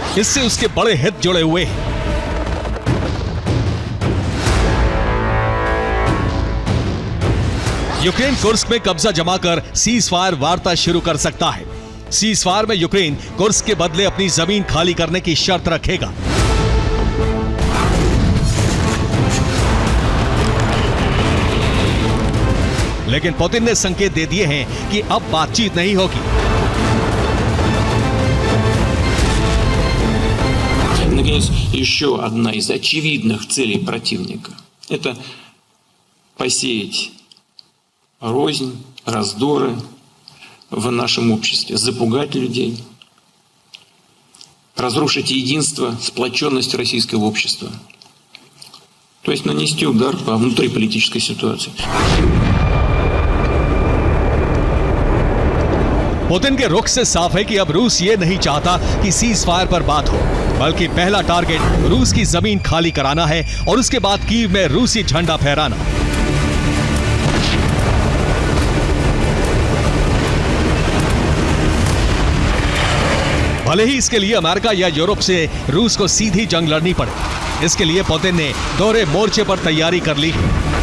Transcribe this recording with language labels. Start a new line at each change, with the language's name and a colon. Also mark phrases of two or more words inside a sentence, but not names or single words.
Hindi: इससे उसके बड़े हित जुड़े हुए हैं। यूक्रेन कुर्स्क में कब्जा जमाकर
English: cease fire
Hindi: वार्ता शुरू कर सकता है।
English: cease fire
Hindi: में यूक्रेन कुर्स्क के बदले अपनी जमीन खाली करने की शर्त रखेगा। लेकिन पुतिन ने संकेत दे दिए हैं कि अब बातचीत नहीं होगी।
Russian: Наконец, еще одна из очевидных целей противника – это посеять рознь, раздоры в нашем обществе, запугать людей, разрушить единство, сплоченность российского общества. То есть нанести удар по внутриполитической ситуации.
Hindi: पुतिन के रुख से साफ है कि अब रूस ये नहीं चाहता कि
English: cease fire
Hindi: पर बात हो, बल्कि पहला टारगेट रूस की जमीन खाली कराना है और उसके बाद कीव में रूसी झंडा फहराना। भले ही इसके लिए अमेरिका या यूरोप से रूस को सीधी जंग लड़नी पड़े, इसके लिए पुतिन ने दोहरे मोर्चे पर तैयारी कर ली है।